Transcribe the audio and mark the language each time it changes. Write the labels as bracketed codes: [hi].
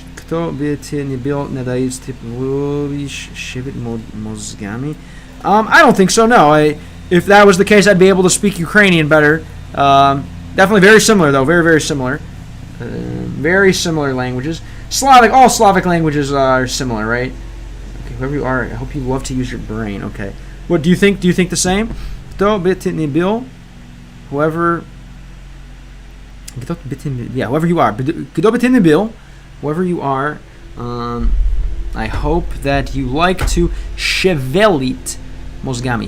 [ru] Кто бы ты ни был, надеюсь, ты будешь шевелить мозгами. [en] I don't think so, no. If that was the case, I'd be able to speak Ukrainian better. Definitely very similar, though. Very, very similar. Very similar languages. All Slavic languages are similar, right? Okay, whoever you are, I hope you love to use your brain. Okay. What do you think? Do you think the same? [ru] Кто бы ты ни был, [en] whoever you are. [ru] Кто бы ты ни был, [en] whoever you are, I hope that you like to shevelit mozgami.